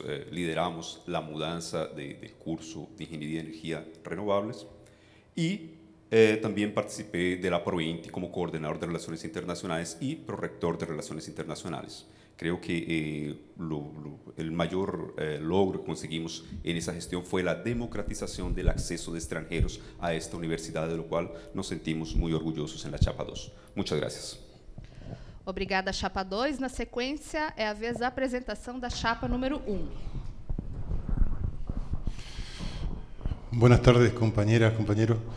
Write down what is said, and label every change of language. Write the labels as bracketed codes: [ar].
[es] Lideramos la mudanza del curso de Ingeniería de Energía Renovables y también participé de la ProINTI como coordinador de Relaciones Internacionales y prorector de Relaciones Internacionales. Creo que el mayor logro que conseguimos en esa gestión fue la democratización del acceso de extranjeros a esta universidad, de lo cual nos sentimos muy orgullosos en la Chapa 2. Muchas gracias. [pt] Obrigada, Chapa 2. Na sequência, é a vez da apresentação da Chapa número 1. [es] Buenas tardes, compañeras, compañeros.